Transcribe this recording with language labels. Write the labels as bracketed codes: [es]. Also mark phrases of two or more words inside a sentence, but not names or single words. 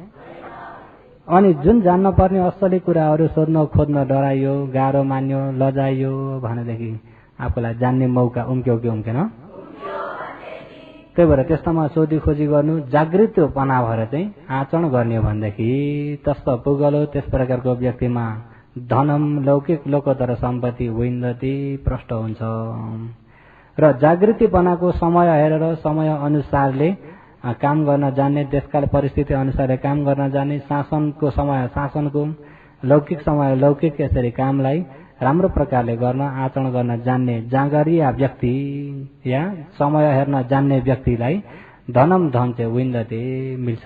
[ne] अनि जुन जान्न पर्ने असली कुराहरू सोध्न खोज्न डराइयो, गाह्रो मान्यो, लजाइयो भनेदेखि आफूलाई जान्ने मौका उम्क्यो कि उम्केन? त्यही भएर त्यस्तोमा सोधी खोजी गर्नु, जागृतपना भएर चाहिँ आचरण गर्ने हो भनेदेखि तस्तो पुगलो त्यस प्रकारको व्यक्तिमा धनम लौकिक लोकोत्तर सम्पत्ति विन्दति प्रष्ट हुन्छ। र जागृतिपनाको समय हेरेर समय अनुसारले काम गर्न जान्ने, देशकाल परिस्थिति अनुसारले काम गर्न जान्ने, शासनको समय शासनको, लौकिक समय लौकिक यसरी कामलाई राम्रो प्रकारले गर्न आचरण गर्न जान्ने जाँगरिया व्यक्ति या समय हेर्न जान्ने व्यक्तिलाई धनम धन चाहिँ विन्दते मिल्छ।